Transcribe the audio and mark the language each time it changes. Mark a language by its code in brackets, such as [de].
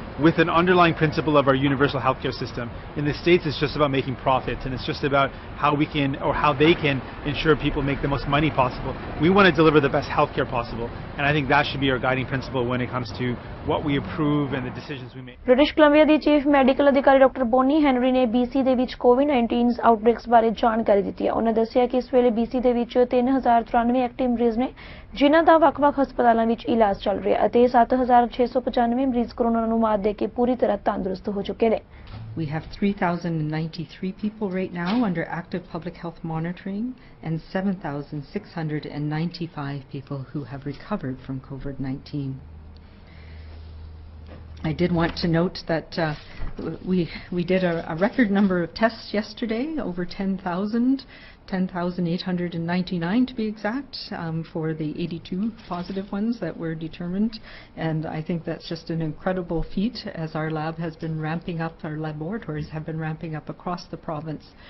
[en] with an underlying principle of our universal healthcare system. In the States, it's just about making profits, and it's just about how we can, or how they can, ensure people make the most money possible. We want to deliver the best healthcare possible, and I think that should be our guiding principle when it comes to what we approve and the decisions we make. [pa] British Columbia ਦੀ chief medical ਅਧਿਕਾਰੀ doctor Boney Henry ਨੇ BC ਦੇ ਵਿੱਚ COVID-19 ਆਊਟਬ੍ਰੇਕਸ ਬਾਰੇ ਜਾਣਕਾਰੀ ਦਿੱਤੀ ਹੈ। ਉਹਨਾਂ ਦੱਸਿਆ ਕਿ ਇਸ ਵੇਲੇ BC ਦੇ ਵਿੱਚ 3093 ਐਕਟਿਵ ਮਰੀਜ਼ ਨੇ, ਜਿਨ੍ਹਾਂ ਦਾ ਵੱਖ-ਵੱਖ ਹਸਪਤਾਲਾਂ ਵਿੱਚ ਇਲਾਜ ਚੱਲ ਰਿਹਾ ਹੈ ਅਤੇ 7695 ਮਰੀਜ਼ ਕੋਰੋਨਾ ਨੂੰ ਮਾਤ ਦੇ ਕੇ ਪੂਰੀ ਤਰ੍ਹਾਂ ਤੰਦਰੁਸਤ ਹੋ ਚੁੱਕੇ ਨੇ। [en] We have 3,093 people right now under active public health monitoring and 7,695 people who have recovered from COVID-19. I did want to note that we did a record number of tests yesterday, over 10,899 to be exact, for the 82 positive ones that were determined, and I think that's just an incredible feat as our lab has been ramping up, our laboratories have been ramping up across the province.